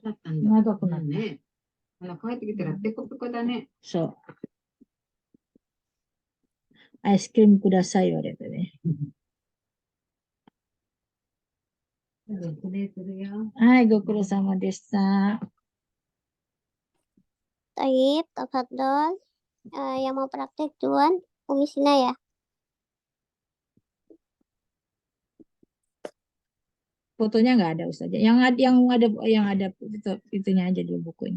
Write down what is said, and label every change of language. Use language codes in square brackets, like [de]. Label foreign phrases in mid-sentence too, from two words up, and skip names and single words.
[ja] 長くなった。そう。アイスクリームください言われてね。はい、ご苦労様でした。 [ar] طيب، تفضل. [id] Yang mau praktek Tuan, Umi Sina ya. Fotonya nggak ada Ustazah. Yang ada itunya aja di bukunya.